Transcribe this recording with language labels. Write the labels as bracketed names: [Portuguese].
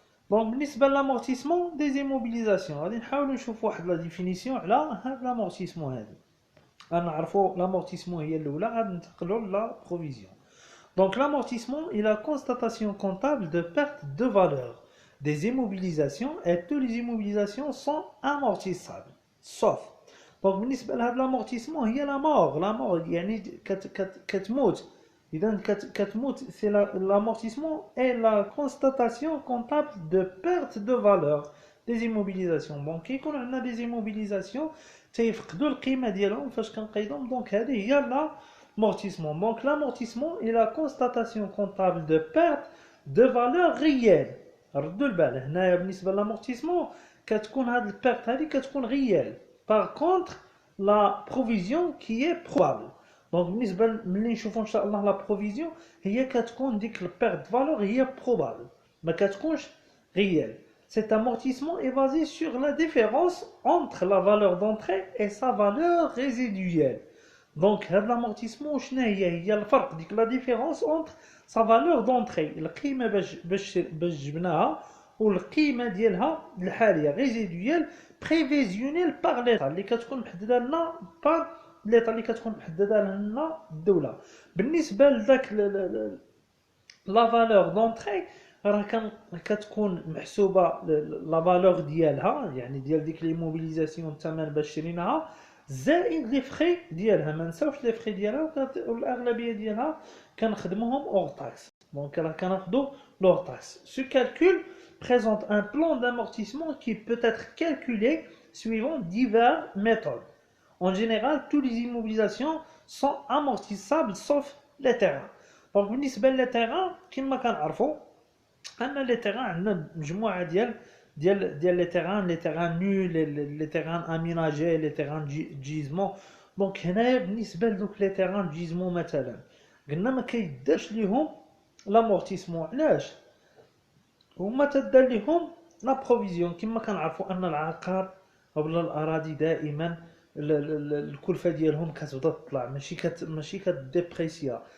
[Arabic] دونك بالنسبه للامورتيسمون دي زيموبيليزاسيون غادي نحاولوا نشوفوا واحد لا ديفينيسيون على هاد لامورتيسمون هادي. غنعرفوا لامورتيسمون هي الاولى غادي ننتقلوا لا بروفيزيون. [French] Donc l'amortissement est la constatation comptable de perte de valeur des immobilisations et toutes les immobilisations sont amortissables. Sauf. [Arabic] Donc بالنسبة لهذا l'amortissement هي la mort يعني كتموت. إذا كتموت [French] c'est l'amortissement est la constatation comptable de perte de valeur des immobilisations. [Arabic] Donc كيكون عندنا des immobilisations تيفقدوا القيمة ديالهم فاش كنقيدهم. دونك هذه هي لا amortissement. [French] Donc l'amortissement est la constatation comptable de perte de valeur réelle. [Arabic] ردوا البال هنايا بالنسبة للامورتيسمون كتكون هاد البيرت هادي كتكون réelle. [French] Par contre la provision qui est probable. [Arabic] Donc بالنسبة ملي نشوفوا إن شاء الله لا provision هي كتكون ديك البيرت فالور هي probable ما كتكونش réelle. [French] Cet amortissement est basé sur la différence entre la valeur d'entrée et sa valeur résiduelle. [Arabic] Donc, l'amortissement, هي الفرق ديك [French] la différence entre sa valeur d'entrée [Arabic] القيمة باش جبناها والقيمة ديالها الحالية [French] résiduelle prévisionnelle par l'État [Arabic] اللي كتكون محددة لنا [French] par l'État [Arabic] اللي كتكون محددة لنا الدولة. بالنسبة لذاك [French] la valeur d'entrée [Arabic] راه كتكون محسوبة la valeur ديالها يعني ديال ديك لي موبيليزاسيون الثمن باش شريناها زائد لي فري ديالها. ما نساوش لي فري ديالها والاغلبيه ديالها كنخدموهم اور تاكس. دونك راه كناخذوا لور تاكس. [French] Ce calcul présente un plan d'amortissement qui peut être calculé suivant diverses méthodes. En général, toutes les immobilisations sont amortissables sauf les terrains. Donc [Arabic] بالنسبه لي [French] terrains [Arabic] كما كنعرفوا ان لي [French] terrains [Arabic] عندنا مجموعه ديال [French] les terrains nus, les terrains aménagés, les terrains de gisement. [Arabic] Donc هنايا بالنسبه لذوك لي terrains de gisement مثلا قلنا ما كيدارش ليهم لامورتيسمون. علاش؟ هما تدار ليهم لا بروفيزيون. كما كنعرفوا ان العقار ولا الاراضي دائما الكلفه ديالهم كتبدا تطلع ماشي كديبريسيا.